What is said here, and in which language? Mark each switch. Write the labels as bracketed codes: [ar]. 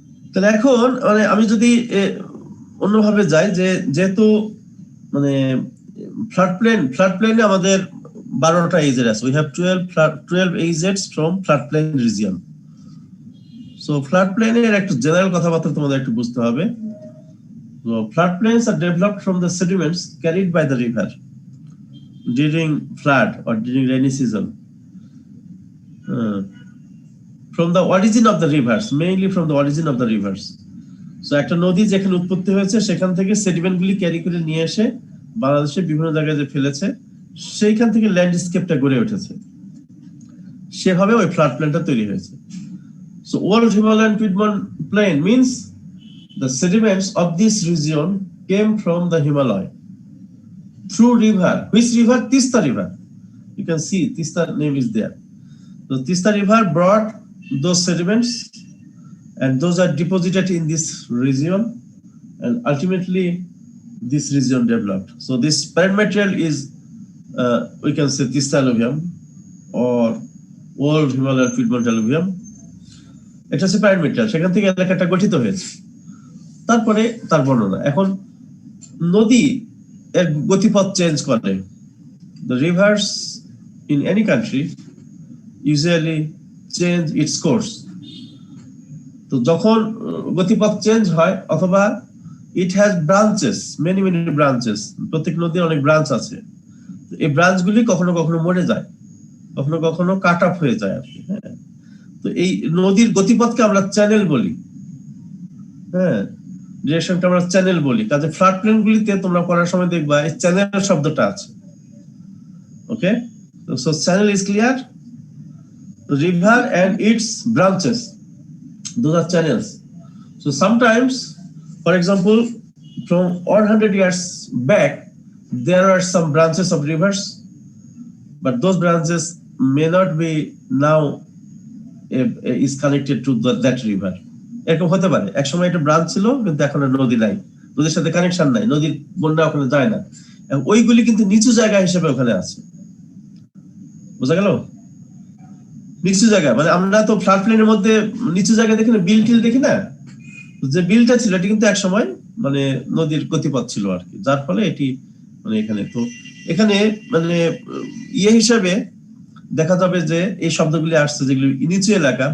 [bn] তাহলে এখন মানে আমি যদি অন্যভাবে যাই, যে যেহেতু মানে ফ্লাড প্লেনে আমাদের 12টা এজেড আছে, [en] We have 12 এজেডস from flood plane region. [bn] So flood প্লেনের একটু জেনারেল কথাবার্তা তোমাদের একটু বুঝতে হবে। [en] So flood plains are developed from the sediments carried by the river during flood or during rainy season. From the origin of the rivers, mainly from the origin of the rivers. [bn] So একটা নদী যেখানে উৎপত্তি হয়েছে সেখান থেকে sediment গুলি carry করে নিয়ে এসে বাংলাদেশে বিভিন্ন জায়গায় যে ফেলেছে, সেইখান থেকে ল্যান্ডস্কেপটা গড়ে উঠেছে, সেভাবে ওই ফ্লাড প্লেনটা তৈরি হয়েছে। [en] So old Himalayan Piedmont Plain means the sediments of this region came from the Himalaya through river. Which river? Tista River. You can see Tista name is there. So Tista River brought those sediments and those are deposited in this region, and ultimately this region developed. So this parent material is we can say Tista alluvium or old Himalayan Piedmont alluvium. [bn] এটা হচ্ছে parent material, সেখান থেকে এলাকাটা গঠিত হয়েছে। তারপরে তার বর্ণনা। এখন নদী এর গতিপথ চেঞ্জ করে। [en] The rivers in any country usually change its course. [bn] তো যখন গতিপথ চেঞ্জ হয়, অথবা [en] it has branches, many branches, [bn] প্রত্যেক নদীর অনেক ব্রাঞ্চ আছে, এই ব্রাঞ্চগুলি কখনো কখনো মরে যায়, কখনো কখনো কাট অফ হয়ে যায় আর কি। হ্যাঁ, তো এই নদীর গতিপথকে আমরা চ্যানেল বলি। হ্যাঁ, ডিরেকশনটা আমরা চ্যানেল বলি। কাজে ফ্লাড প্লেন গুলিতে তোমরা পড়ার সময় দেখবা এই চ্যানেল শব্দটা আছে। [en] Okay, so channel is clear. River and its branches, those are channels. So sometimes, for example, from 100 years back, there are some branches of rivers, but those branches may not be now is connected to that river. [bn] এরকম হতে পারে, এক সময় একটা branch ছিল কিন্তু এখন আর নদী নাই, নদীর সাথে কানেকশন নাই, নদীর বন্যা ওখানে যায় না, ওইগুলি কিন্তু নিচু জায়গা হিসেবে ওখানে আছে। বোঝা গেল? নিচু জায়গা মানে আমরা তো ফ্লাড প্লেনের মধ্যে নিচু জায়গা দেখি না, বিল টিল দেখি না, যে বিলটা ছিল এটি কিন্তু এক সময় মানে নদীর গতিপথ ছিল আর কি, যার ফলে এটি মানে এখানে তো এখানে মানে ইয়ে হিসাবে দেখা যাবে যে এই শব্দগুলি আসছে যেগুলি নিচু এলাকা।